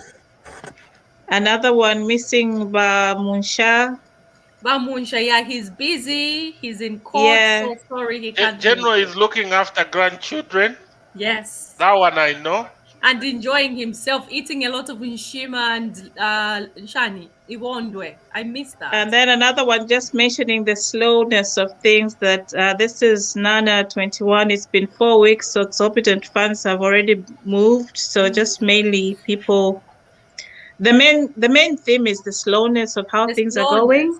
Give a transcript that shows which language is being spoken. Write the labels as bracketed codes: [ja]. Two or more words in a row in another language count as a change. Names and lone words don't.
[en] Another one missing Musha. Musha, yeah, he's busy. He's in court. Yeah. So sorry he can't. General is looking after grandchildren. Yes. That one I know. And enjoying himself, eating a lot of nshima and shani, iwondwe. I missed that. And then another one just mentioning the slowness of things that this is Nana 21. It's been 4 weeks, so exorbitant funds have already moved. So just mainly people, the main theme is the slowness of how things are going.